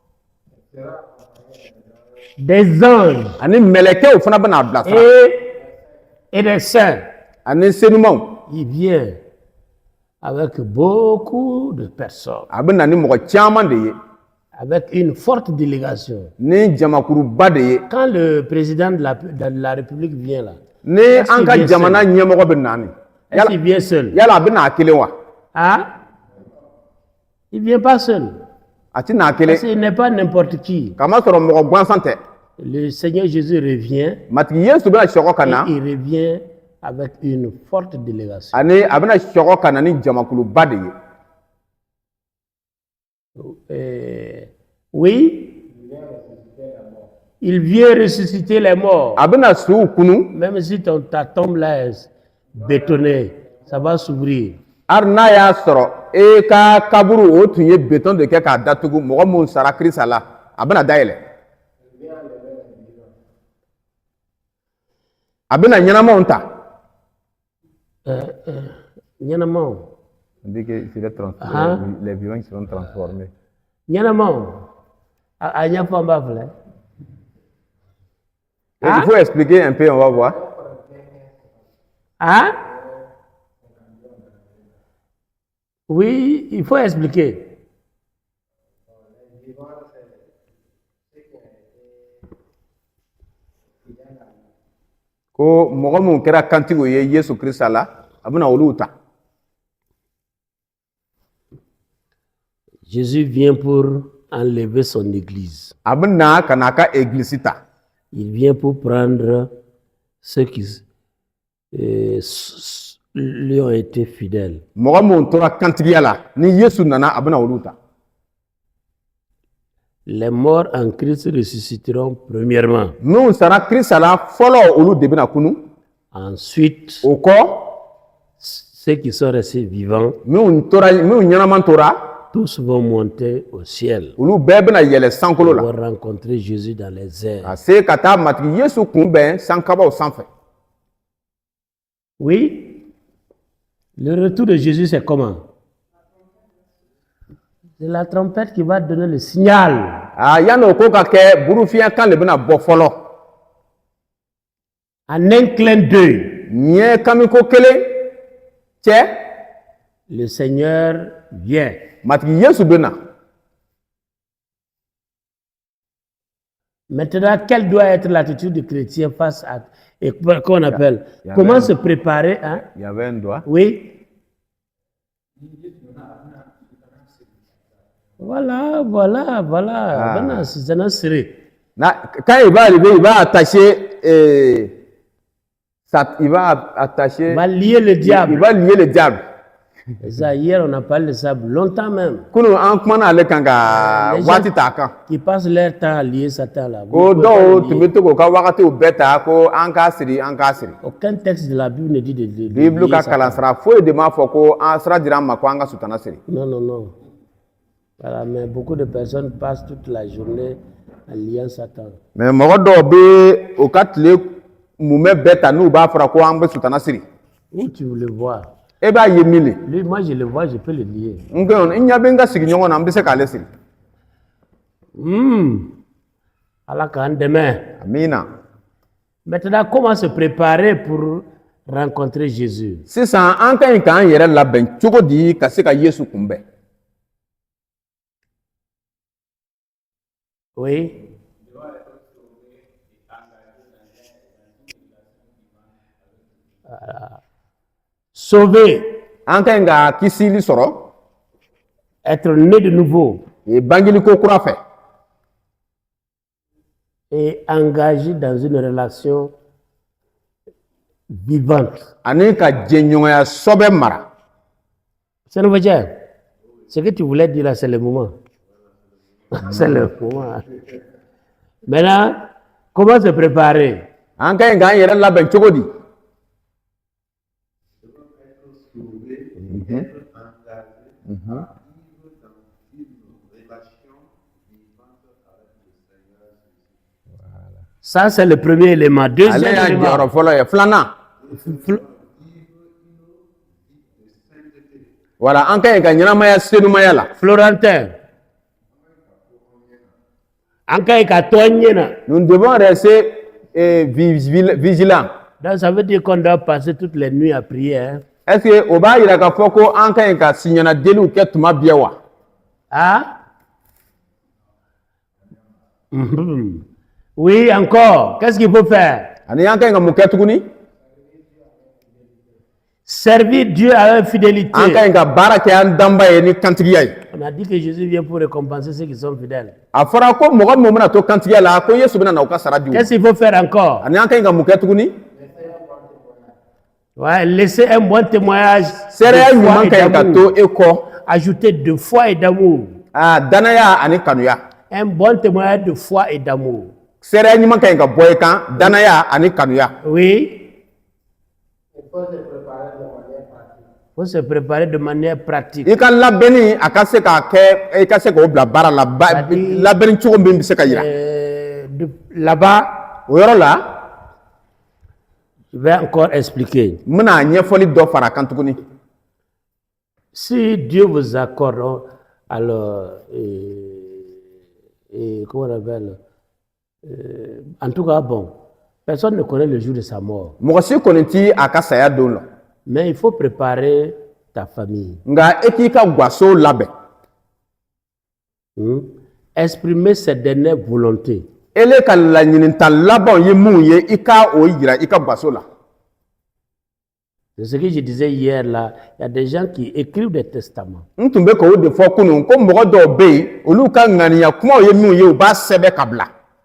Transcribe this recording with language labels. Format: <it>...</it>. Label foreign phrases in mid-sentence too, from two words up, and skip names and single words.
<fr>Des anges</fr> <bm>Ani mɛlɛkɛw fana bɛna bilasira.</bm> <fr>et des saints.</fr> <bm>Ani senumanw.</bm> <fr>Il vient avec beaucoup de personnes,</fr> <bm>A bɛna ni mɔgɔ caman de ye.</bm> <fr>avec une forte délégation.</fr> <bm>Ni jamakuruba de ye.</bm> <fr>Quand le président de la République vient là,</fr> <bm>Ni an ka jamana ɲɛmɔgɔ bɛ nani.</bm> <fr>est-ce qu'il vient seul?</fr> <bm>Yala a bɛna a kelen wa?</bm> <fr>Ah? Il ne vient pas seul.</fr> <bm>A ti n'a</bm> <fr>Parce</fr> <bm>kelen.</bm> <fr>qu'il n'est pas n'importe qui.</fr> <bm>Kamasɔrɔ mɔgɔ gansan tɛ.</bm> <fr>Le Seigneur Jésus revient</fr> <bm>Matigi Yesu bɛna sɔgɔ ka na.</bm> <fr>et il revient avec une forte délégation.</fr> <bm>Ani a bɛna sɔgɔ ka na ni jamakuruba de ye.</bm> <fr>Oui, il vient ressusciter les morts.</fr> <bm>A bɛna suw kunu.</bm> <fr>Même si ta tombe là est bétonnée, ça va s'ouvrir.</fr> <bm>Hali n'a y'a sɔrɔ e ka kaburu o tun ye beton de kɛ k'a datugu mɔgɔ mun sara Kirisa la a bɛna dayɛlɛ. A bɛna ɲɛnamaw ta. Ɲɛnamaw.</bm> <fr>Les vivants seront transformés.</fr> <bm>Ɲɛnamaw. A ɲɛfɔ an b'a filɛ.</bm> <fr>Il faut expliquer un peu, on va voir. Hein? Oui, il faut expliquer.</fr> <bm>Ko mɔgɔ mun kɛra kantigiw ye Yesu Kirisa la a bɛna olu ta.</bm> <fr>Jésus vient pour enlever son église.</fr> <bm>A bɛna ka n'a ka église ta.</bm> <fr>Il vient pour prendre ceux qui lui ont été fidèles.</fr> <bm>Mɔgɔ mun tora kantigiya la ni Yesu nana a bɛna olu ta.</bm> <fr>Les morts en Christ ressusciteront premièrement.</fr> <bm>Minnu sara Kirisa la fɔlɔ olu de bɛna kunu.</bm> <fr>Ensuite,</fr> <bm>O kɔ</bm> <fr>ceux qui sont restés vivants</fr> <bm>minnu ɲɛnaman tora</bm> <fr>Tous vont monter au ciel.</fr> <bm>olu bɛɛ bɛna yɛlɛ sankolo</bm> <fr>Ils</fr> <bm>la</bm> <fr>vont rencontrer Jésus dans les airs.</fr> <bm>ka se ka taa matigi yesu kunbɛn sankabaw sanfɛ.</bm> <fr>Oui. Le retour de Jésus, c'est comment? C'est la trompette qui va donner le signal.</fr> <bm>yanni o ko ka kɛ burufiɲɛkan le bɛna bɔ fɔlɔ.</bm> <fr>En un clin d'œil,</fr> <bm>ɲɛ kamiko kelen cɛ</bm> <fr>le Seigneur vient.</fr> <bm>matigi yesu bɛna.</bm> <fr>Maintenant, quelle doit être l'attitude du chrétien face à... Et qu'on appelle? y a Comment même- se préparer, hein? y avait un doigt. Oui. Voilà. Maintenant, c'est un série. Quand il va arriver, il va attacher, il va attacher, Il va lier le il diable. va lier le diable. Et ça, hier, on a parlé de ça longtemps même.</fr> <bm>Kunu an kumana ale kan ka</bm> <fr>Les gens-</fr> <bm>waati t'a kan.</bm> <fr>Qui passent leur temps à lier Satan là. Vous</fr> <bm>Ko</bm> <fr>pouvez pas</fr> <bm>dɔw</bm> <fr>le</fr> <bm>tun</bm> <fr>lier.</fr> <bm>bɛ to k'u ka wagatiw bɛɛ ta ko an k'a siri an k'a siri.</bm> <fr>Aucun texte de la Bible ne dit de</fr> <bm>Bible</bm> <fr>lier</fr> <bm>ka</bm> <fr>Satan.</fr> <bm>kalansara foyi de m'a fɔ ko an sira dira an ma ko an ka sutana siri.</bm> <fr>Non. Voilà, mais beaucoup de personnes passent toute la journée en liant Satan.</fr> <bm>Mais mɔgɔ dɔw bɛ o ka tile mumɛ bɛɛ ta n'u b'a fɔra ko an bɛ sutana siri.</bm> <fr>Où tu veux le voir?</fr> <bm>E b'a ye min le.</bm> <fr>Lui, moi, je le vois, je peux le lier.</fr> <bm>N ɲɛ bɛ n ka sigiɲɔgɔn na n bɛ se k'ale siri. Allah k'an dɛmɛ. Amina.</bm> <fr>Maintenant, comment se préparer pour rencontrer Jésus?</fr> <bm>Sisan an ka ɲi k'an yɛrɛ labɛn cogo di ka se ka Yesu kunbɛn.</bm> <fr>Oui. Voilà. Sauver,</fr> <bm>An ka ɲi ka kisili sɔrɔ</bm> <fr>être né de nouveau</fr> <bm>bangiliko kura fɛ</bm> <fr>et engagé dans une relation vivante.</fr> <bm>ani ka jɛɲɔgɔnya sɔbɛ mara.</bm> <fr>C'est nouveau, Dieu. Ce que tu voulais dire là, c'est le moment. C'est le moment. Maintenant, comment se préparer?</fr> <bm>An ka ɲi k'an yɛrɛ labɛn cogo di?</bm> <fr>Être engagé à vivre dans une relation vivante avec le Seigneur Jésus. Ça, c'est le premier élément.</fr> <bm>Ale</bm> <fr>Deuxième</fr> <bm>y'a</bm> <fr>élément.</fr> <bm>jɔyɔrɔ fɔlɔ ye. Filanan, wala an ka ɲi ka ɲɛnamaya senumaya la.</bm> <fr>Florentin. En cas de tooñ. Nous devons rester vigilants. Donc ça veut dire qu'on doit passer toutes les nuits à prier. Hein? Est-ce que</fr> <bm>o b'a yira k'a fɔ ko an ka ɲi ka siɲɛna deliw kɛ tuma bɛɛ wa? Ah? Mhm.</bm> <fr>Oui, encore. Qu'est-ce qu'il faut faire?</fr> <bm>Ani an ka ɲi ka mun kɛ tuguni?</bm> <fr>Servir Dieu avec fidélité.</fr> <bm>An ka ɲi ka baara kɛ an danba ye ni kantigiya ye.</bm> <fr>On a dit que Jésus vient pour récompenser ceux qui sont fidèles.</fr> <bm>A fɔra ko mɔgɔ min bɛna to kantigiya la ko Yesu bɛna na u ka sara di u ma.</bm> <fr>Qu'est-ce qu'il faut faire encore?</fr> <bm>Ani an ka ɲi ka mun kɛ tuguni?</bm> <fr>Ouais, laisser un bon témoignage.</fr> <bm>Seereya</bm> <fr>de foi</fr> <bm>ɲuman</bm> <fr>et</fr> <bm>ka ɲi ka</bm> <fr>d'amour.</fr> <bm>to e kɔ.</bm> <fr>Ajouter de foi et d'amour.</fr> <bm>Danaya ani kanuya.</bm> <fr>Un bon témoignage de foi et d'amour.</fr> <bm>Seereya ɲuman ka ɲi ka bɔ i kan danaya ani kanuya.</bm> <fr>Oui. Il faut se préparer de manière pratique.</fr> <bm>I ka labɛnni a ka se k'a kɛ i ka se k'o bila baara la labɛnni cogo min bɛ se ka yira.</bm> <fr>Là-bas,</fr> <bm>O yɔrɔ la</bm> <fr>je vais encore expliquer.</fr> <bm>n bɛna ɲɛfɔli dɔ fara a kan tuguni.</bm> <fr>Si Dieu vous accorde, alors, comment on appelle, en tout cas, bon, personne ne connaît le jour de sa mort.</fr> <bm>Mɔgɔ si kɔni ti a ka saya don la.</bm> <fr>Mais il faut préparer ta famille.</fr> <bm>Nka e k'i ka gaso labɛn.</bm> <fr>Exprimer ses dernières volontés.</fr> <bm>Ele ka laɲinita labanw ye mun ye i ka o yira i ka gaso la.</bm> <fr>C'est ce que je disais hier là. Il y a des gens qui écrivent des testaments.</fr> <bm>N tun bɛ k'o de fɔ kunun ko mɔgɔ dɔw bɛ yen olu ka ŋaniya kumaw ye mun ye u b'a sɛbɛn ka bila.</bm>